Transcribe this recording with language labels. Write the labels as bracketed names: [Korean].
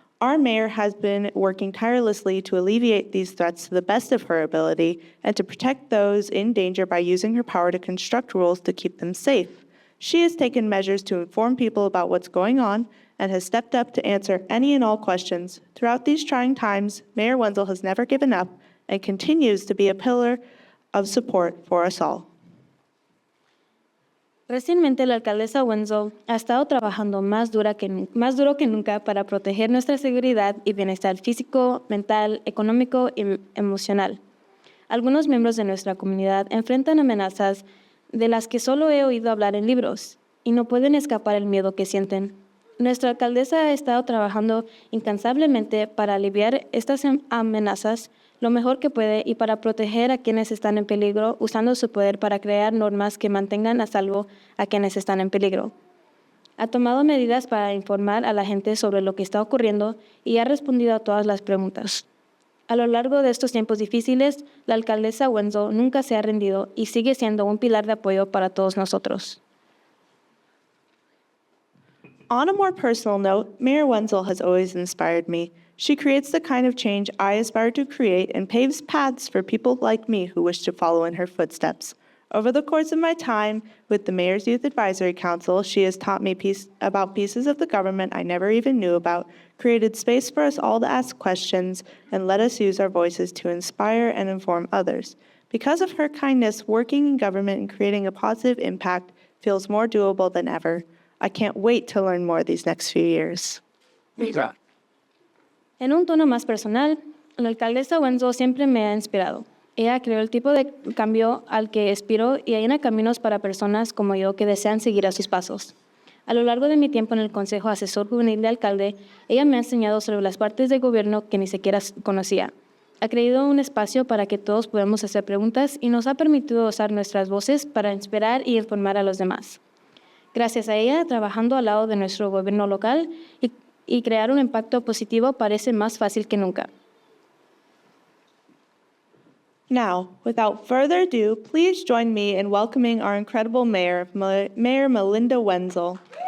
[English] Our mayor has been working tirelessly to alleviate these threats to the best of her ability and to protect those in danger by using her power to construct rules to keep them safe. She has taken measures to inform people about what's going on and has stepped up to answer any and all questions. Throughout these trying times, Mayor Wenzl has never given up and continues to be a pillar of support for us all. [Spanish] Recientemente, la alcaldesa Wenzl ha estado trabajando más duro que nunca para proteger nuestra seguridad y bienestar físico, mental, económico y emocional. Algunos miembros de nuestra comunidad enfrentan amenazas de las que solo he oído hablar en libros y no pueden escapar el miedo que sienten. Nuestra alcaldesa ha estado trabajando incansablemente para aliviar estas amenazas lo mejor que puede y para proteger a quienes están en peligro, usando su poder para crear normas que mantengan a salvo a quienes están en peligro. Ha tomado medidas para informar a la gente sobre lo que está ocurriendo y ha respondido a todas las preguntas. A lo largo de estos tiempos difíciles, la alcaldesa Wenzl nunca se ha rendido y sigue siendo un pilar de apoyo para todos nosotros. [English] On a more personal note, Mayor Wenzl has always inspired me. She creates the kind of change I aspire to create and paves paths for people like me who wish to follow in her footsteps. Over the course of my time with the Mayor's Youth Advisory Council, she has taught me about pieces of the government I never even knew about, created space for us all to ask questions, and let us use our voices to inspire and inform others. Because of her kindness, working in government and creating a positive impact feels more doable than ever. I can't wait to learn more these next few years. [Spanish] En un tono más personal, La alcaldesa Wenzl siempre me ha inspirado. Ella creó el tipo de cambio al que aspiro y allana caminos para personas como yo que desean seguir a sus pasos. A lo largo de mi tiempo en el Consejo Asesor Juvenil de Alcalde, ella me ha enseñado sobre las partes del gobierno que ni siquiera conocía. Ha creado un espacio para que todos podamos hacer preguntas y nos ha permitido usar nuestras voces para inspirar y informar a los demás. Gracias a ella, trabajando al lado de nuestro gobierno local y crear un impacto positivo parece más fácil que nunca. [English] Now, without further ado, please join me in welcoming our incredible mayor, Mayor Malynda Wenzl.